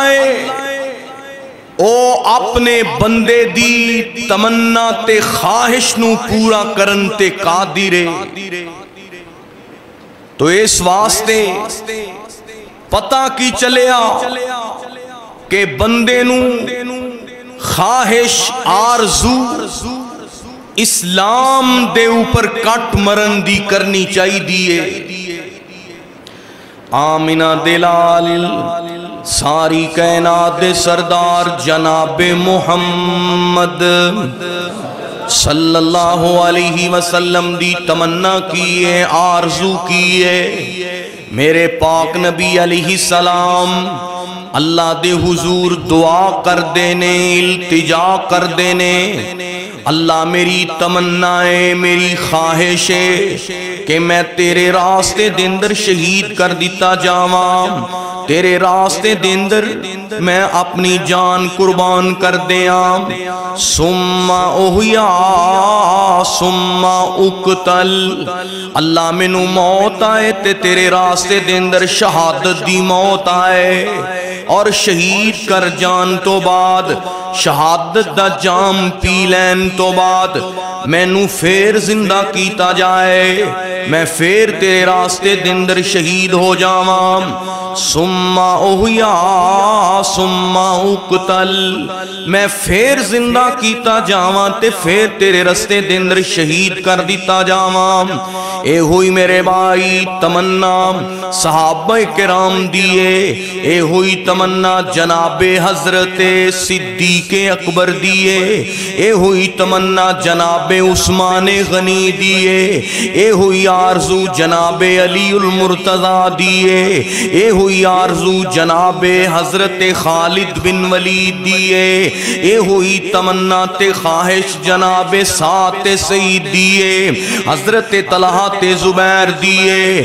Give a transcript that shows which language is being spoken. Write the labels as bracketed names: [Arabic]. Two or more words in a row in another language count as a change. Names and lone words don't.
[Punjabi] ہے او اپنے بندے دی تمنا تے خواہش نو پورا کرن تے قادر ہے تو اس واسطے پتہ کی چلیا کہ بندے نو خواہش آرزو اسلام دے اوپر کٹ مرن دی کرنی چاہی دیئے آمینہ دلال ساری کائنات سردار جناب محمد [Arabic] صلی اللہ علیہ وسلم [Punjabi] دی تمنا کیے آرزو کیے میرے پاک نبی [Arabic] علیہ السلام [Punjabi] اللہ دے حضور دعا کر دینے، التجا کر دینے، اللہ میری تمنا ہے، میری خواہش ہے کہ میں تیرے راستے دے اندر شہید کر دیتا جاواں، تیرے راستے دے اندر میں اپنی جان قربان کر دیاں، [Arabic] ثم احیا ثم اقتل، [Punjabi] اللہ مینوں موت آئے تے تیرے راستے دے اندر شہادت دی موت آئے، اور شہید کر جان تو بعد شہادت دا جام پی لین تو بعد مینوں پھر زندہ کیتا جائے، میں پھر تیرے راستے دے اندر شہید ہو جاواں، [Arabic] ثم احیا ثم اقتل، [Punjabi] میں پھر زندہ کیتا جاواں تے پھر تیرے راستے دے اندر شہید کر دیتا جاواں۔ اے ہوئی میرے بھائی تمنا صحابہ کرام دیے، اے ہوئی تمنا جناب حضرت صدیق اکبر دیے، اے ہوئی تمنا جناب عثمان غنی دیے، اے ہوئی آرزو جناب علی المرتضی دیے، اے ہوئی آرزو جناب حضرت خالد بن ولید دیے، اے ہوئی تمنا تے خواہش جناب سعد سعید دیے، حضرت طلحہ تے زبیر دیے۔